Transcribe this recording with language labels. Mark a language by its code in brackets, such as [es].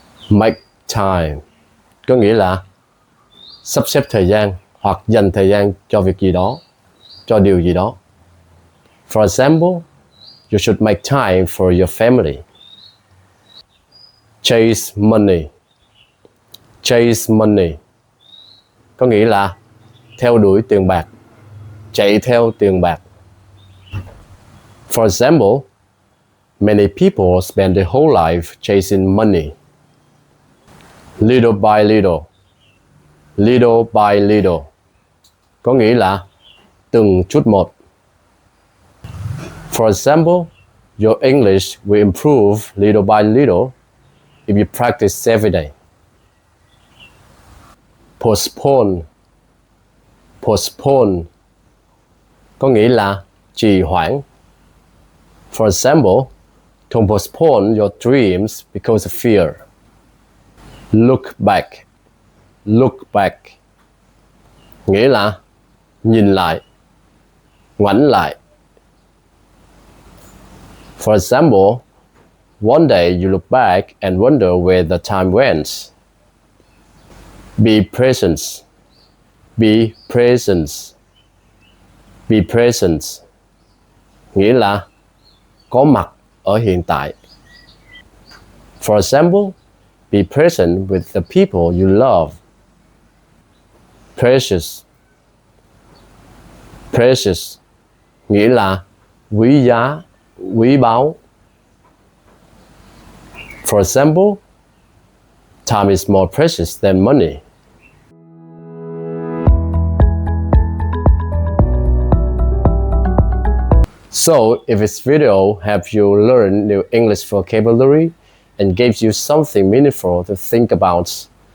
[vi] Make time có nghĩa là sắp xếp thời gian hoặc dành thời gian cho việc gì đó, cho điều gì đó. [en] For example, you should make time for your family. Chase money. [vi] Chase money có nghĩa là theo đuổi tiền bạc, chạy theo tiền bạc. [en] For example, many people spend their whole life chasing money. Little by little. [vi] Little by little có nghĩa là từng chút một. [en] For example, your English will improve little by little if you practice every day. Postpone. [vi] Postpone có nghĩa là trì hoãn. [en] For example, don't postpone your dreams because of fear. Look back. [vi] Look back nghĩa là nhìn lại, ngoảnh lại. [en] For example, one day you look back and wonder where the time went. Be present. Be present. [vi] Be present nghĩa là có mặt ở hiện tại. [en] For example, be present with the people you love. Precious. [vi] Precious nghĩa là quý giá, quý báu. [en] For example, time is more precious than money. So, if this video helped you learn new English vocabulary and gave you something meaningful to think about,